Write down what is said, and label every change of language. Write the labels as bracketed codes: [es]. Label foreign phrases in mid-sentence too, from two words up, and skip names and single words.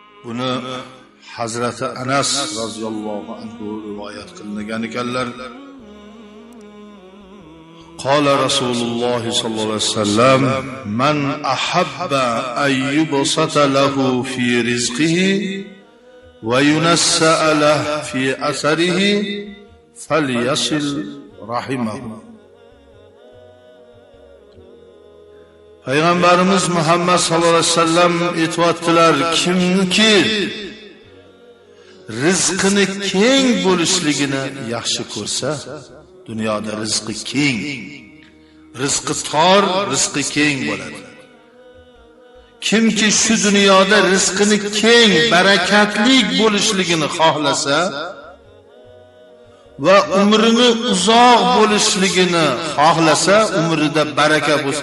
[uz] Buni Hazrati Anas roziyallohu anhu rivoyat qilgan ekanlar. [ar] قال رسول الله صلى الله عليه وسلم من أحب أن يبسط له في رزقه وينسأ له في أثره فليصل رحمه. [uz] Peygamberimiz Muhammed sallallahu aleyhi ve sellem aytibdilar, kimki rizqini keng bo'lishligini yaxshi ko'rsa, dunyoda rizqi keng, rizqi tor, rizqi keng bo'ladi. Kimki shu dunyoda rizqini keng, barakatli bo'lishligini xohlasa va umrini uzoq bo'lishligini xohlasa, umrida baraka bo'lsin.